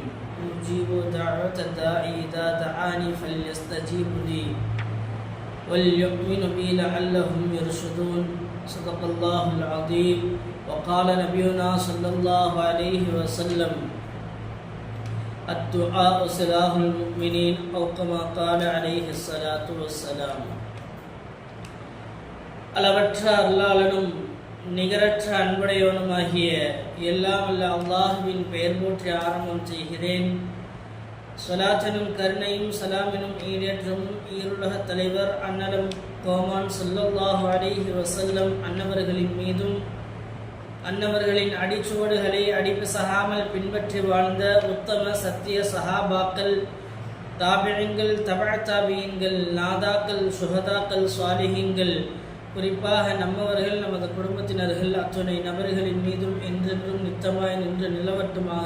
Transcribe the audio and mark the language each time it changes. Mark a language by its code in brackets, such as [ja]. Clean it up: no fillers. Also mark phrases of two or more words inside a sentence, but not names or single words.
[ar] أجيب دعوة الداعي إذا دعاني فليستجيبوا لي وليؤمنوا بي لعلهم يرشدون. صدق الله العظيم. وقال نبينا صلى الله عليه وسلم: الدعاء سلاح المؤمنين، أو كما قال عليه الصلاة والسلام. [ta] அளவற்ற அல்லாஹ்வின் நிகரற்ற அன்புடையவனுமாகிய எல்லாம் வல்ல அல்லாஹ்வின் பெயர் போற்றி ஆரம்பம் செய்கிறேன். ஸலாத்தனும் கருணையும் சலாமினும் ஈடேற்றமும் ஈருலக தலைவர் அன்னலம் கோமான் [ar] صلى الله عليه وسلم [ta] அன்னவர்களின் மீதும், அன்னவர்களின் அடிச்சுவடுகளை அடிப்பிசகாமல் பின்பற்றி வாழ்ந்த உத்தம சத்திய சஹாபாக்கள், தாபியீன்கள், தபஅ தாபியீன்கள், நாதாக்கள், சுஹதாக்கள், சாலிஹீன்கள், குறிப்பாக நம்மவர்கள், நமது குடும்பத்தினர்கள் அத்துணை நபர்களின் மீதும் என்றென்றும் நித்தமாய் நின்று நிலவட்டுமாக.